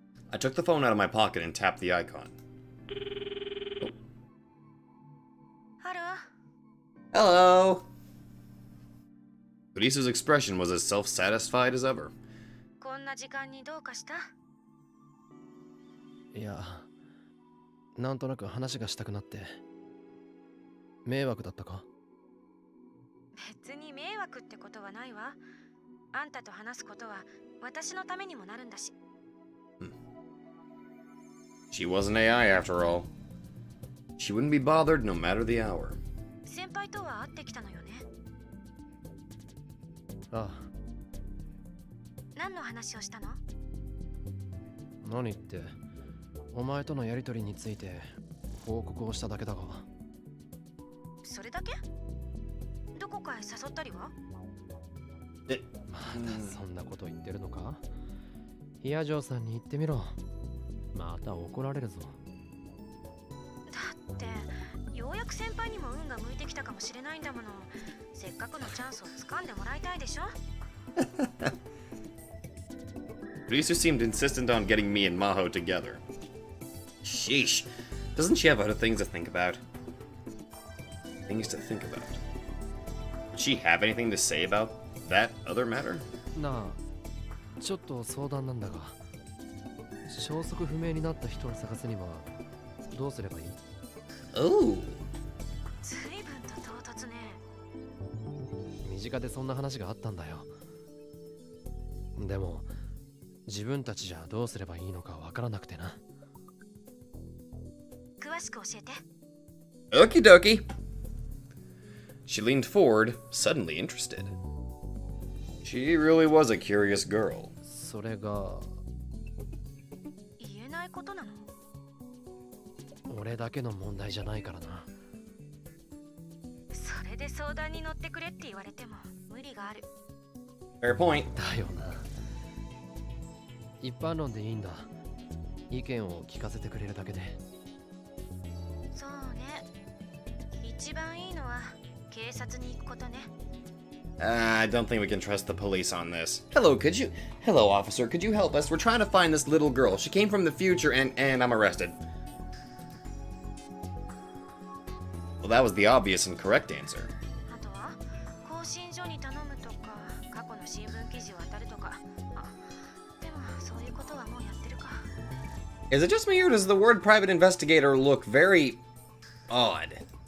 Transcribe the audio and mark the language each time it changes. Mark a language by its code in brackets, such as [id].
[en] I took the phone out of my pocket and tapped the icon. Oh. Hello! Kurisu's expression was as self-satisfied as ever. [ja] こんな時間にどうかした？いや、なんとなく話がしたくなって。迷惑だったか？別に迷惑ってことはないわ。あんたと話すことは私のためにもなるんだし。 [en] She wasn't AI after all. She wouldn't be bothered no matter the hour. [ja] 先輩とは会ってきたのよね。ああ。何の話をしたの？何って、お前とのやりとりについて報告をしただけだが。それだけ？どこかへ誘ったりは？まだそんなこと言ってるのか？ヒアジョーさんに言ってみろ。また怒られるぞ。だってようやく先輩にも運が向いてきたかもしれないんだもの。せっかくのチャンスを掴んでもらいたいでしょ。 [en] Risu seemed insistent on getting me and Maho together. Sheesh. Doesn't she have other things to think about? Things to think about. Would she have anything to say about that other matter? [ja] なあ、ちょっと相談なんだが、消息不明になった人を探すにはどうすればいい？ [en] Oh. [ja] 随分と唐突ね。身近でそんな話があったんだよ。でも自分たちじゃどうすればいいのかわからなくてな。詳しく教えて。 [en] Okie dokie. She leaned forward, suddenly interested. She really was a curious girl. [ja] それが言えないことなの？俺だけの問題じゃないからな。それで相談に乗ってくれって言われても無理がある。 [en] Fair point. [ja] だよな。一般論でいいんだ。意見を聞かせてくれるだけで。そうね。一番いいのは警察に行くことね。 [en] I don't think we can trust the police on this. Hello, officer, could you help us? We're trying to find this little girl. She came from the future and I'm arrested. Well, that was the obvious and correct answer. [ja] あとは更新所に頼むとか、過去の新聞記事を当たるとか。でもそういうことはもうやってるか。 [en] Is it just me or does the word private investigator look very odd?